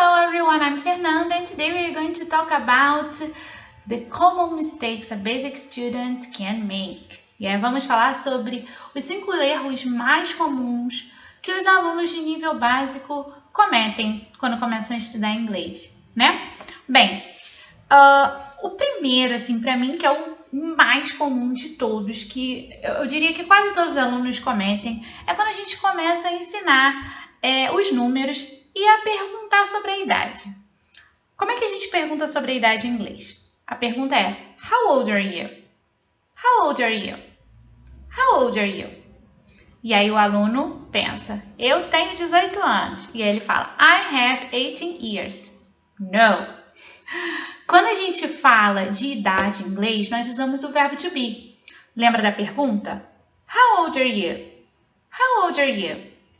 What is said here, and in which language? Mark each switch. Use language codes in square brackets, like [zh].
[en] everyone, I'm Fernanda and today we are going to talk about the common mistakes a basic student can make. [pt] E aí vamos falar sobre os 5 erros mais comuns que os alunos de nível básico cometem quando começam a estudar inglês, né? Bem, o primeiro, assim, para mim, que é o mais comum de todos, que eu diria que quase todos os alunos cometem, é quando a gente começa a ensinar os números e a perguntar sobre a idade. Como é que a gente pergunta sobre a idade em inglês? [en] A pergunta é: How old are you? How old are you? How old are you? [pt] E aí o aluno pensa: eu tenho 18 anos. E aí ele fala: [en] I have 18 years. No. [pt] Quando a gente fala de idade em inglês, nós usamos o verbo to be. Lembra da pergunta? [en] How old are you? [pt] How old are you?